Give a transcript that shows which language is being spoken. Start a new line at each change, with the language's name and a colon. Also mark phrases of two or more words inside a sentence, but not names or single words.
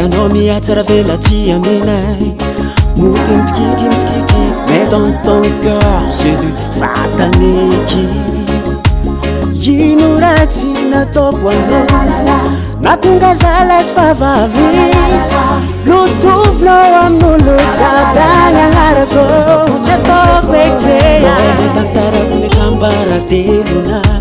Malagasy: anao mihatsara velatsy aminay motimitikiky
French: mais dans ton cœur c'est du satanique
Malagasy: ino ratsy nataoko anao natonga zalasy favavy lotovinao amin'olo jiaby agnarako tsy ataoko ekeya tantarako ny tambaratelona